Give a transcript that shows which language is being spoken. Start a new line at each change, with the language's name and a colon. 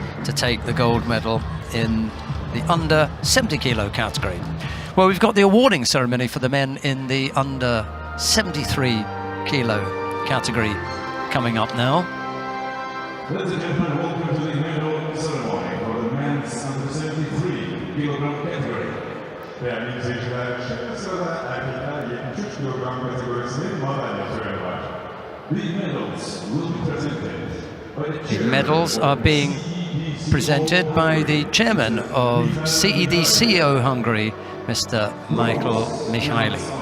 English: To take the gold medal in the under 70 kilo category. Well, we've got the awarding ceremony for the men in the under 73 kilo category coming up now. Ladies and gentlemen, welcome to the medal ceremony for the men's under 73 kilogram category.
Turkish: Değerli izleyiciler, şimdi sırada erkekler 73 kilogram kategorisinin madalya töreni var.
English: The medals will be presented. The medals are being presented by the chairman of CEDCO Hungary, Mr. Michael Michaili.